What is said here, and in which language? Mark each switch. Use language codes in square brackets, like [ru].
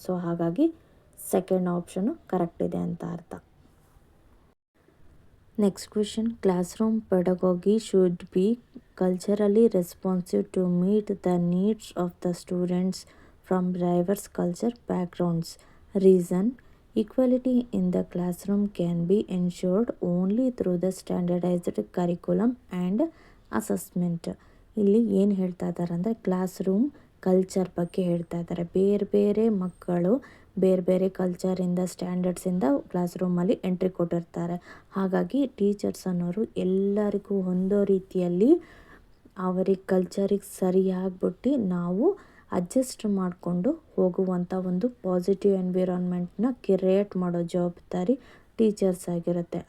[kn] So ಹಾಗಾಗಿ second option correct ಇದೆ ಅಂತ ಅರ್ಥ. [en] Next question, classroom pedagogy should be culturally responsive to meet the needs of the students from diverse culture backgrounds. Reason, equality in the classroom can be ensured only through the standardized curriculum and assessment. [kn] ಇಲ್ಲಿ ಏನು ಹೇಳ್ತಾ ಇದ್ದಾರೆ ಅಂದರೆ, class room culture ಬಗ್ಗೆ ಹೇಳ್ತಾ ಇದ್ದಾರೆ. ಬೇರೆ ಬೇರೆ ಮಕ್ಕಳು ಬೇರೆ ಬೇರೆ ಕಲ್ಚರಿಂದ, ಸ್ಟ್ಯಾಂಡರ್ಡ್ಸಿಂದ ಕ್ಲಾಸ್ ರೂಮಲ್ಲಿ ಎಂಟ್ರಿ ಕೊಟ್ಟಿರ್ತಾರೆ. ಹಾಗಾಗಿ ಟೀಚರ್ಸ್ ಅನ್ನೋರು ಎಲ್ಲರಿಗೂ ಹೊಂದೋ ರೀತಿಯಲ್ಲಿ ಅವರಿಗೆ ಕಲ್ಚರಿಗೆ ಸರಿಯಾಗ್ಬಿಟ್ಟು ನಾವು ಅಡ್ಜಸ್ಟ್ ಮಾಡಿಕೊಂಡು ಹೋಗುವಂಥ ಒಂದು ಪಾಸಿಟಿವ್ ಎನ್ವಿರಾನ್ಮೆಂಟ್ನ ಕ್ರಿಯೇಟ್ ಮಾಡೋ ಜವಾಬ್ದಾರಿ ಟೀಚರ್ಸ್ ಆಗಿರುತ್ತೆ.